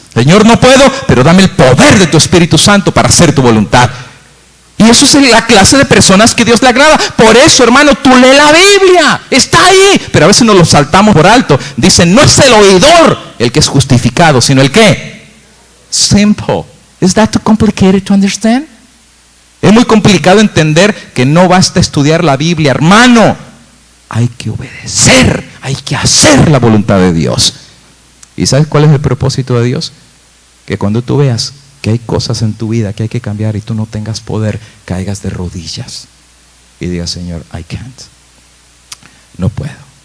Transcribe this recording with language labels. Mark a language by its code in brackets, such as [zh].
[es] Señor, no puedo, pero dame el poder de tu Espíritu Santo para hacer tu voluntad. Y eso es la clase de personas que Dios le agrada. Por eso, hermano, tú lee la Biblia, está ahí. Pero a veces nos lo saltamos por alto. Dicen, no es el oidor el que es justificado, sino el ¿qué? Simple. [en] Is that too complicated to understand? [es] Es muy complicado entender que no basta estudiar la Biblia, hermano. Hay que obedecer, hay que hacer la voluntad de Dios. ¿Y sabes cuál es el propósito de Dios? Que cuando tú veas que hay cosas en tu vida que hay que cambiar y tú no tengas poder, caigas de rodillas y digas, Señor, [en] I can't. [es] No puedo.